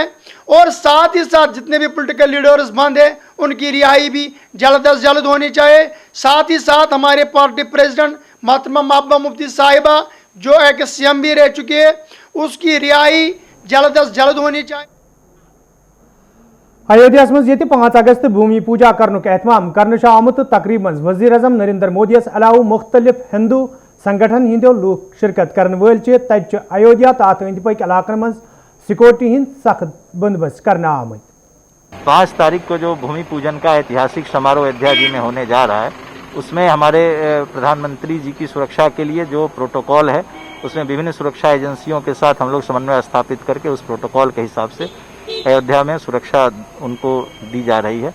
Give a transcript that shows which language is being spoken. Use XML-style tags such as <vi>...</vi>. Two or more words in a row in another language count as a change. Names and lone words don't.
<hi>और साथ ही साथ जितने भी</hi> <en>political leaders</en> <hi>बंद हैं उनकी रिहाई भी जल्द अज जल्द होनी चाहिए। साथ ही साथ हमारे</hi> <en>party president</en> <hi>मोहतरमा महबूबा मुफ्ती साहिबा जो एक CM भी रह चुके हैं, उसकी रिहाई जल्द अज जल्द होनी चाहिए।</hi> <ks>अयोध्या मज 5 अगस्त भूमि पूजा करनुक एहतमाम करने आमुत तकरीब मज वज़ीर आज़म नरेंद्र मोदियस अलाव मुख्तलिफ हिंदू संगठन हिंदो लूक शिरकत करने वल तत अयोध्या तो अत अंद पक इलाकन मज सिक्योरिटी हिंद सख्त बंदोबस्त करना आमत।</ks> <hi>5 तारीख को जो भूमि पूजन का ऐतिहासिक समारोह अयोध्या जी में होने जा रहा है, उसमें हमारे प्रधानमंत्री जी की सुरक्षा के लिए जो प्रोटोकॉल है उसमें विभिन्न सुरक्षा एजेंसियों के साथ हम लोग समन्वय स्थापित करके उस प्रोटोकॉल के हिसाब से अयोध्या में सुरक्षा उनको दी जा रही है।</hi>